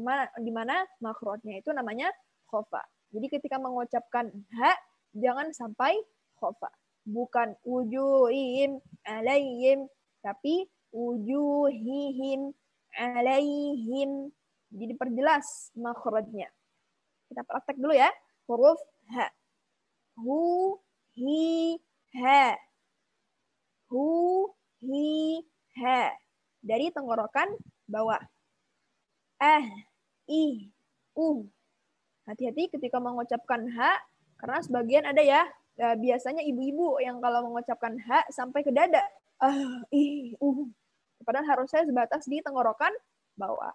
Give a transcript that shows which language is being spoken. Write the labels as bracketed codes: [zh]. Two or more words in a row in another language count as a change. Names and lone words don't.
[id] Di mana makhrajnya itu namanya khofa. Jadi ketika mengucapkan ha, jangan sampai khofa. Bukan [ar] وجوههم عليهم, [id] tapi [ar] وجوههم عليهم. [id] Jadi diperjelas makhrajnya. Kita praktek dulu ya. Huruf ha. Hu, hi, ha. Hu, hi, ha. Dari tenggorokan bawah. I, Hati-hati ketika mengucapkan ha, karena sebagian ada ya, biasanya ibu-ibu yang kalau mengucapkan ha sampai ke dada. Padahal harusnya sebatas di tenggorokan bawah.